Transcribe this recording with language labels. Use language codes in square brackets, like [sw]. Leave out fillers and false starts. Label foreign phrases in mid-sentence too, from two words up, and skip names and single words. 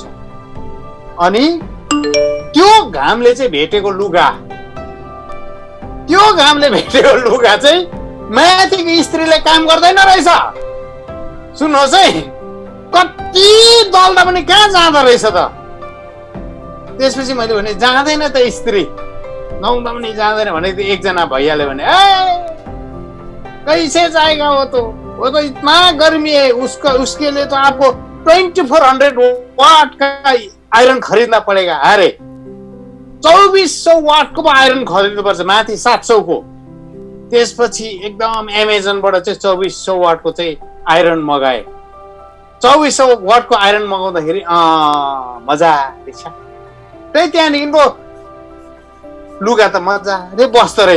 [ne] अनि त्यो घामले चाहिँ भेटेको लुगा, त्यो घामले भेटेको लुगा चाहिँ माथिको स्त्रीले काम गर्दैन रहेछ। सुन्नुहोस् है, कति दल्दा पनि कहाँ जाँदो रहेछ त। त्यसपछि मैले भने जाँदैन त स्त्री, नुहाउँदा पनि जाँदैन भने एकजना भैयाले भने [hi] कैसे जाएगा वो तो इतना गर्मी है, उसके लिए तो आपको 2400 वाट का आयरन खरीदना पड़ेगा। [ne] अरे 2400 वाटको आयरन खरिद्नु पर्छ, माथि 700 को। त्यसपछि एकदम एमाजोनबाट चाहिँ 2400 वाटको चाहिँ आइरन मगाए। 2400 वाटको आइरन मगाउँदाखेरि मजा रहेछ। त्यही त्यहाँदेखिको लुगा त मजाले बस्दो रहेछ।